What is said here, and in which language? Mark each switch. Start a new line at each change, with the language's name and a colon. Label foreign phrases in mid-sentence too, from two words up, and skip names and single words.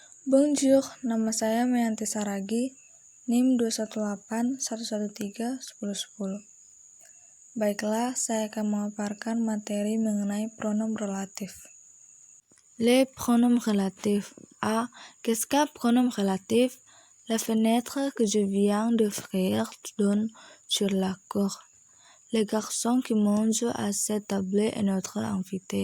French: Bonjour,
Indonesian: nama saya Meyanti Saragi, NIM 21811311010. Baiklah, saya akan memaparkan materi mengenai
French: pronom relatif. Les pronoms relatifs. Qu'est-ce qu'un pronom relatif? La fenêtre que je viens d'offrir donne sur la cour. Le garçon qui mange à cette table est notre invité.